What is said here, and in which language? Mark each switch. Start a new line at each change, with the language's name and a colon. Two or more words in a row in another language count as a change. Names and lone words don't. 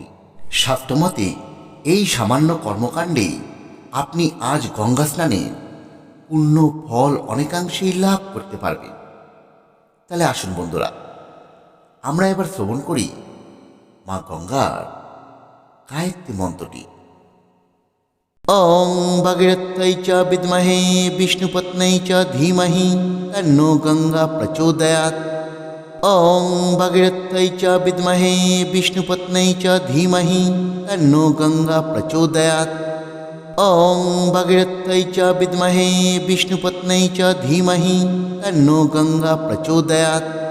Bangla: শাস্ত্রমতে এই সামান্য কর্মকাণ্ডে আপনি আজ গঙ্গা স্নানের পূর্ণ ফল অনেকাংশেই লাভ করতে পারবেন। তাহলে আসুন বন্ধুরা, আমরা এবার শ্রবণ করি মা গঙ্গার গায়ত্রী মন্ত্রটি।
Sanskrit: ওং ভগীরথ্यै চ বিদ্মহে বিষ্ণুপত্ন্यै চ ধীমহি তন্নো গঙ্গা প্রচোদয়াৎ। ওং ভগীরথ্यै চ বিদ্মহে বিষ্ণুপত্ন্यै চ ধীমহি তন্নো গঙ্গা প্রচোদয়াৎ। ওং ভগীরথ্यै চ বিদ্মহে বিষ্ণুপত্ন্यै চ ধীমহি তন্নো গঙ্গা প্রচোদয়াৎ।